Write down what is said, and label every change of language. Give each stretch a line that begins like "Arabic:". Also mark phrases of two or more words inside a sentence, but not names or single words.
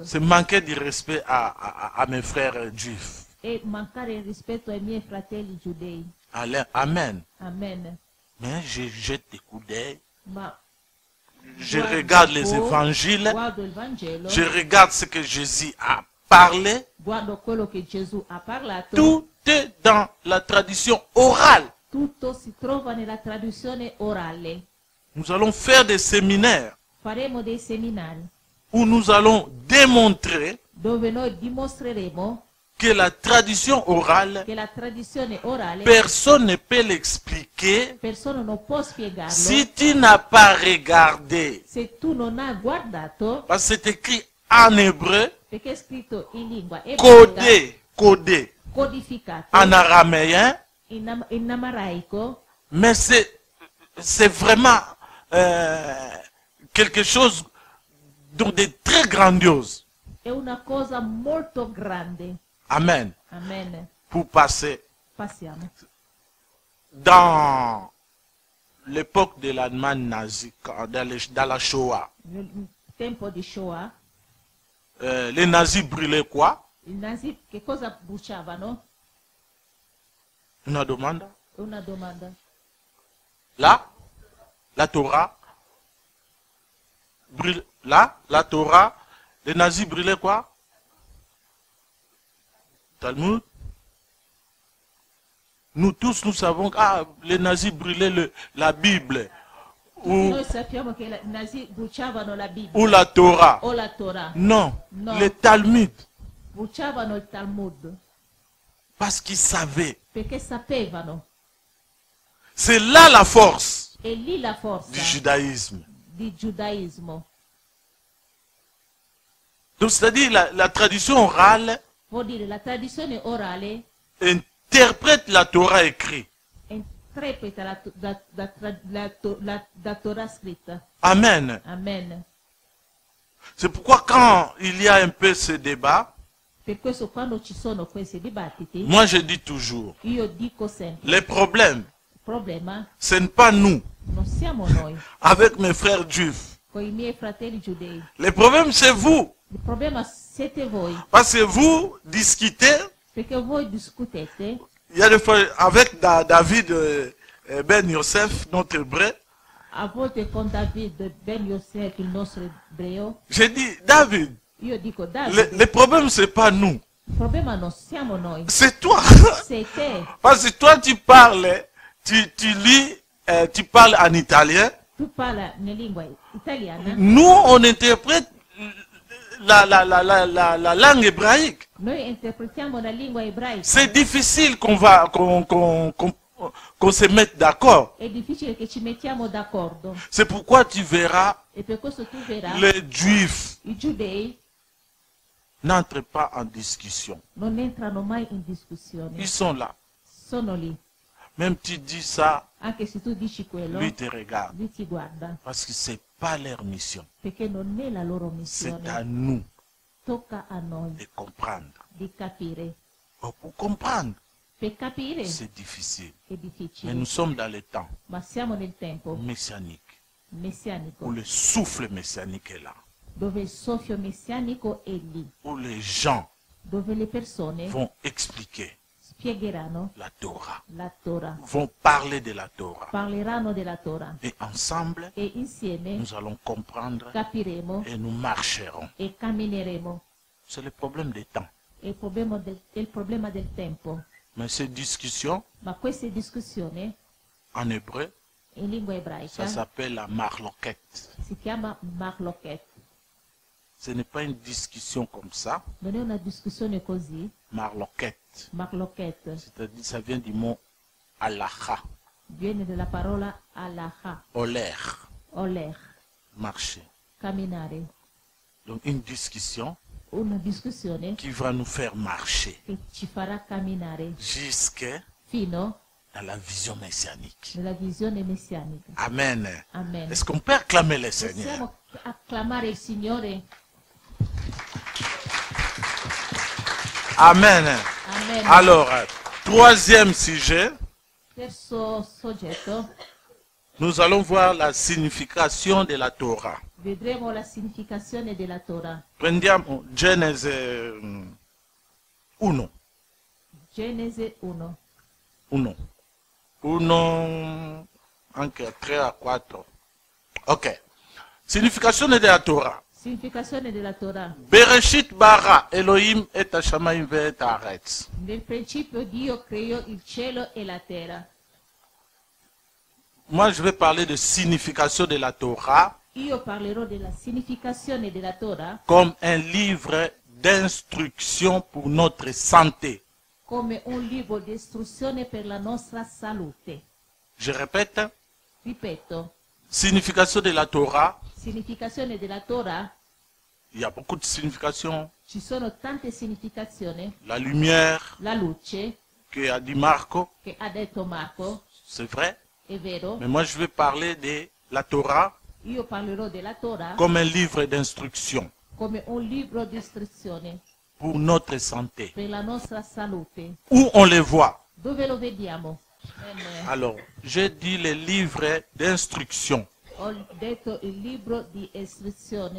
French: C'est manquer de respect à mes frères juifs.
Italian: e mancare il rispetto ai miei fratelli giudei. Amen. Amen.
French: Mais je jette des coups d'œil.
Italian: Ma
French: Je
Italian: guardo
French: regarde les
Italian: un po',
French: évangiles.
Italian: guardo il Vangelo,
French: Je regarde ce que Jésus a parlé.
Italian: guardo quello che Gesù ha parlato.
French: Tout est dans la tradition orale.
Italian: Tutto si trova nella tradizione orale.
French: Nous allons faire des séminaires
Italian: Faremo dei seminari
French: où nous allons démontrer
Italian: dove noi dimostreremo
French: que la tradition orale,
Italian: che la tradizione orale
French: personne ne peut l'expliquer
Italian: persona non può spiegarlo
French: si tu n'as pas regardé.
Italian: se tu non hai guardato,
French: Parce que c'est écrit en hébreu,
Italian: perché è scritto in lingua ebraica,
French: codé
Italian: codificato
French: en araméen,
Italian: in amaraico,
French: mais c'est vraiment quelque chose de très grandiose.
Italian: è una cosa molto grande. Amen. Amen.
French: Pour passer
Italian: Passiamo.
French: dans l'époque de l'Allemagne nazie, dans la Shoah,
Italian: Nel tempo di Shoah,
French: les nazis brûlaient quoi?
Italian: i nazi che cosa bruciavano? Una domanda? Una domanda.
French: Là, la Torah brûle. Là, la Torah, les nazis brûlaient quoi? Talmud. Nous tous, nous savons que les nazis brûlaient la Bible
Italian: Noi sappiamo che i nazi bruciavano la Bibbia
French: ou la Torah.
Italian: o la Torah.
French: Non,
Italian: No.
French: le Talmud.
Italian: Bruciavano il Talmud
French: Parce qu'ils savaient.
Italian: perché sapevano.
French: C'est là la force
Italian: E lì la forza
French: du judaïsme.
Italian: di giudaismo.
French: Donc c'est-à-dire la tradition orale
Italian: Vuol dire la tradizione orale
French: interprète la Torah écrite.
Italian: interpreta la Torah scritta. Amen. Amen.
French: C'est pourquoi quand il y a un peu ce débat,
Italian: Per questo quando ci sono questi dibattiti,
French: moi je dis toujours,
Italian: io dico sempre,
French: les problèmes,
Italian: il problema
French: ce n'est pas nous,
Italian: non siamo noi,
French: avec mes frères juifs.
Italian: con i miei fratelli giudei.
French: Le problème c'est vous.
Italian: Il problema siete voi,
French: Parce que vous discutez,
Italian: perché voi discutete,
French: il y a des fois avec David Ben Yosef, notre hébreu,
Italian: a volte con David Ben Yosef, il nostro ebreo,
French: j'ai dit, David,
Italian: io dico Davide,
French: le problème c'est pas nous,
Italian: il problema non siamo noi,
French: c'est toi.
Italian: sei te.
French: Parce que toi tu parles, tu lis, tu parles en italien,
Italian: Tu parla in lingua italiana,
French: nous on interprète la langue hébraïque.
Italian: noi interpretiamo la lingua ebraica.
French: C'est difficile qu'on se mette d'accord.
Italian: È difficile che ci mettiamo d'accordo.
French: C'est pourquoi tu verras,
Italian: E per questo tu verrai,
French: les juifs
Italian: i giudei
French: n'entrent pas en discussion.
Italian: non entrano mai in discussione.
French: Ils sont là.
Italian: Sono lì.
French: Même tu dis ça,
Italian: Anche se tu dici quello,
French: lui te regarde.
Italian: lui ti guarda.
French: Parce que c'est pas leur mission.
Italian: Perché non è la loro
French: C'est à
Italian: missione.
French: nous
Italian: Tocca a noi
French: de comprendre.
Italian: di capire.
French: Or, pour comprendre,
Italian: Per capire
French: c'est difficile.
Italian: è
French: Mais
Italian: difficile.
French: nous sommes dans le temps
Italian: Ma siamo nel tempo
French: messianique,
Italian: messianico,
French: où le souffle messianique est là,
Italian: dove il soffio messianico è lì,
French: où les gens
Italian: dove le persone
French: vont expliquer
Italian: spiegheranno
French: la Torah,
Italian: la Torah,
French: vont parler de la Torah.
Italian: parleranno della Torah
French: Et ensemble,
Italian: e insieme
French: nous allons comprendre
Italian: capiremo
French: et nous marcherons.
Italian: e cammineremo.
French: C'est le problème des temps.
Italian: È il problema del tempo.
French: Mais ces discussions,
Italian: Ma queste discussioni
French: en hébreu,
Italian: in lingua
French: ça
Italian: ebraica
French: s'appelle la marloquette.
Italian: si chiama marloquet.
French: Ce n'est pas une discussion comme ça,
Italian: Non è una discussione così,
French: marloquette.
Italian: marloquet
French: C'est-à-dire, ça vient du mot halacha,
Italian: viene dalla parola alaha,
French: oler,
Italian: oler,
French: marcher.
Italian: camminare.
French: Donc une discussion
Italian: Una discussione
French: qui va nous faire marcher
Italian: che ci farà camminare
French: jusqu'à
Italian: fino
French: la vision messianique.
Italian: nella visione messianica. Amen. Amen.
French: Est-ce qu'on peut acclamer le Seigneur?
Italian: Possiamo acclamare il Signore? Amen. Amen.
French: Alors, troisième sujet,
Italian: Terzo soggetto,
French: nous allons voir la signification de la Torah.
Italian: vedremo la significazione della Torah. Prendiamo Genesi 1. Genesi 1. 1, anche 3 a 4. Ok. Significazione della Torah. Significazione della Torah.
Hebrew: בראשית ברא אלהים את השמים ואת הארץ.
Italian: Nel principio Dio creò il cielo e la terra.
French: Moi, je vais parler de signification de la Torah
Italian: Io parlerò della significazione della Torah
French: comme un livre d'instruction pour notre santé.
Italian: come un libro di istruzione per la nostra salute.
French: Je répète,
Italian: Ripeto,
French: signification de la Torah,
Italian: significazione della Torah,
French: il y a beaucoup de significations.
Italian: ci sono tante significazioni.
French: La lumière,
Italian: La luce,
French: que a dit Marco,
Italian: che ha detto Marco,
French: c'est vrai.
Italian: è vero.
French: Mais moi, je vais parler de la Torah
Italian: Io parlerò della Torah
French: comme un livre d'instruction
Italian: come un libro di istruzione
French: pour notre santé.
Italian: per la nostra salute.
French: Où on les voit.
Italian: Dove lo vediamo?
French: Alors, j'ai dit les livres d'instruction.
Italian: Ho detto il libro di istruzione.